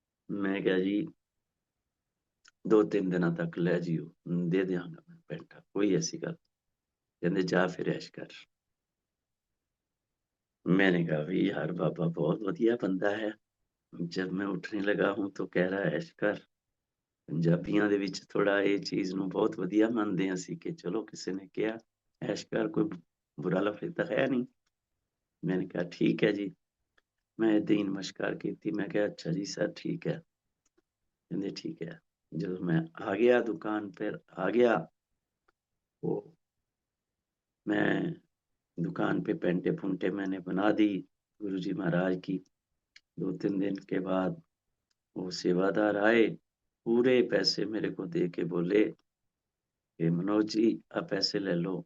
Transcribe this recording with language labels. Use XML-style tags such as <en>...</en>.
<hi>मैं क्या जी, 2-3 दिन तक ले जियो, दे दियांगा मैं पेंटा, कोई ऐसी गल। कहते जा फिर ऐश कर। मैंने कहा भाई यार बाबा बहुत बढ़िया बंदा है। जब मैं ਉੱਠਣੇ लगा हूं तो कह रहा है ऐश कर।</hi> <pa>ਪੰਜਾਬੀਆਂ ਦੇ ਵਿੱਚ ਥੋੜਾ ਇਹ ਚੀਜ਼ ਨੂੰ ਬਹੁਤ ਵਧੀਆ ਮੰਨਦੇ ਹਾਂ ਅਸੀਂ ਕਿ ਚਲੋ ਕਿਸੇ ਨੇ ਕਿਹਾ</pa> <hi>ऐश कर, कोई बुरा लफ्ज तो है नहीं। मैंने कहा ठीक है जी। मैं</hi> <pa>ਏਦਾਂ ਹੀ ਨਮਸਕਾਰ ਕੀਤੀ।</pa> <hi>मैं कहा अच्छा जी सर ठीक है। कहते ठीक है। जब मैं आ गया दुकान पर आ गया, वो मैं दुकान पे पेंटे पुंटे मैंने बना दी गुरुजी महाराज की। 2-3 दिन के बाद वो सेवादार आए, पूरे पैसे मेरे को दे के बोले कि मनोज जी आप पैसे ले लो।</hi>